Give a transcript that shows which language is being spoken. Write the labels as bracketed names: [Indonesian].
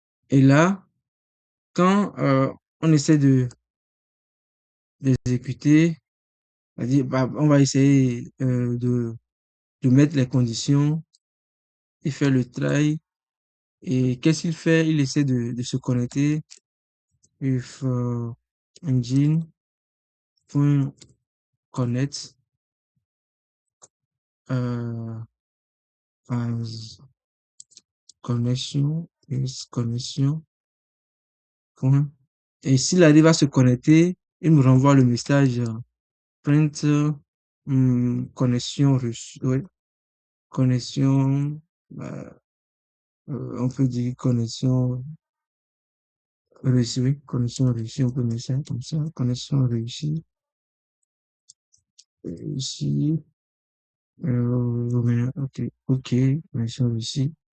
[French] Et là, quand on essaie d'exécuter, c'est-à-dire, bah, on va essayer de mettre les conditions et faire le try. Et qu'est-ce qu'il fait? Il essaie de se connecter. [English] If engine.connect as connection is connection. [French] Point. Et s'il arrive à se connecter, il me renvoie le message print connexion reçue. Ouais, connexion, euh, on peut dire connexion réussie, oui, connexion réussie, on peut mettre ça comme ça, connexion réussie, réussie, ok, ok, connexion réussie.